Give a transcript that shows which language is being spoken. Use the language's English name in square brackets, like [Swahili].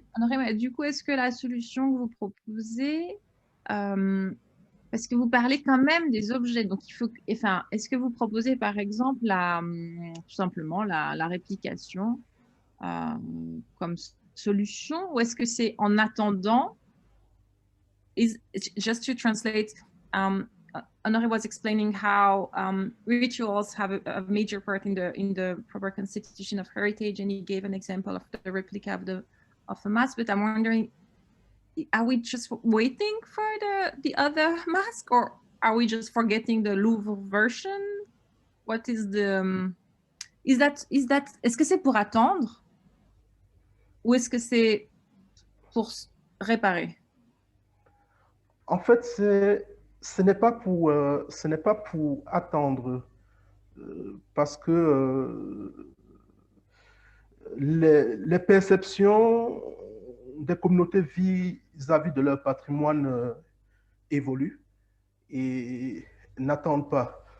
[French] Honoré, mais du coup, est-ce que la solution que vous proposez, parce que vous parlez quand même des objets, donc il faut, enfin, est-ce que vous proposez par exemple tout simplement la réplication comme solution, ou est-ce que c'est en attendant? [English] Just to translate, Honoré was explaining how rituals have a major part in the proper constitution of heritage, and he gave an example of the replica of a mask. But I'm wondering, are we just waiting for the other mask, or are we just forgetting the Louvre version? What is the [French] est-ce que c'est pour attendre, ou est-ce que c'est pour réparer? En fait, ce n'est pas pour attendre, parce que les perceptions des communautés vis-à-vis de leur patrimoine évoluent et n'attendent pas.